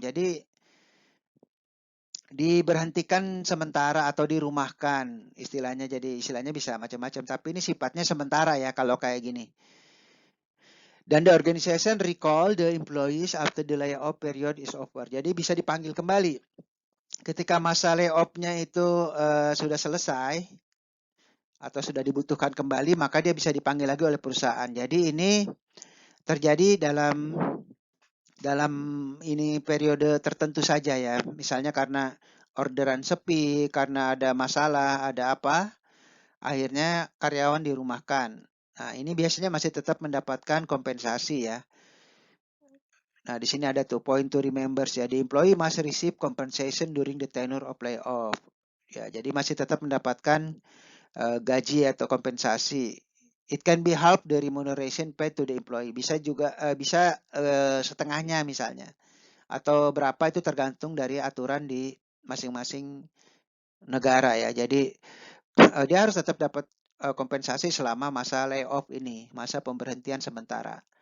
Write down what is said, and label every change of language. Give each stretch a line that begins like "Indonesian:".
Indonesian: Jadi diberhentikan sementara atau dirumahkan istilahnya. Jadi istilahnya bisa macam-macam tapi ini sifatnya sementara ya kalau kayak gini.
English: Dan the organization recall the employees after the layoff period is over.
Indonesian: Jadi bisa dipanggil kembali. Ketika masa layoff-nya itu sudah selesai atau sudah dibutuhkan kembali, maka dia bisa dipanggil lagi oleh perusahaan. Jadi ini terjadi dalam ini periode tertentu saja ya. Misalnya karena orderan sepi, karena ada masalah, ada apa, akhirnya karyawan dirumahkan. Nah, ini biasanya masih tetap mendapatkan kompensasi ya. Nah, di sini ada tuh
English: point to remember
Indonesian: ya.
English: The employee must receive compensation during the tenure of layoff.
Indonesian: Ya, jadi masih tetap mendapatkan gaji atau kompensasi.
English: It can be half the remuneration paid to the employee.
Indonesian: Bisa juga bisa setengahnya misalnya. Atau berapa itu tergantung dari aturan di masing-masing negara ya. Jadi dia harus tetap dapat kompensasi selama masa layoff ini, masa pemberhentian sementara.